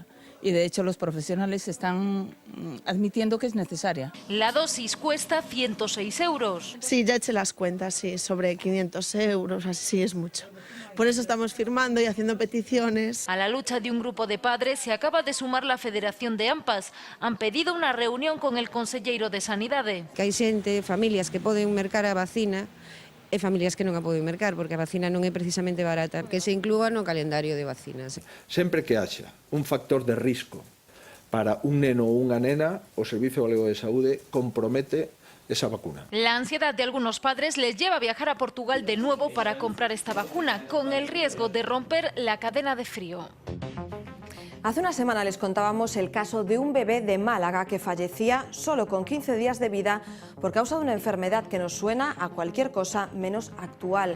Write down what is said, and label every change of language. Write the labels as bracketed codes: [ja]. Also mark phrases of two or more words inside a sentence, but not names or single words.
[es] Y de hecho los profesionales están admitiendo que es necesaria. La dosis cuesta 106 euros. Sí, ya eché las cuentas, sí, sobre 500 euros, así es mucho. Por eso estamos firmando y haciendo peticiones. A la lucha de un grupo de padres se acaba de sumar la Federación de AMPAs. Han pedido una reunión con el conselleiro de Sanidade. [gl] Que hai xente, familias que poden mercar a vacina e familias que non a poden mercar, porque a vacina non é precisamente barata, que se inclúa no calendario de vacinas. Sempre que haxa un factor de risco para un neno ou unha nena, o Servicio Galego de Saúde compromete esa vacuna. [es] La ansiedad de algunos padres les lleva a viajar a Portugal de nuevo para comprar esta vacuna, con el riesgo de romper la cadena de frío. Hace una semana les contábamos el caso de un bebé de Málaga que fallecía solo con 15 días de vida por causa de una enfermedad que nos suena a cualquier cosa menos actual.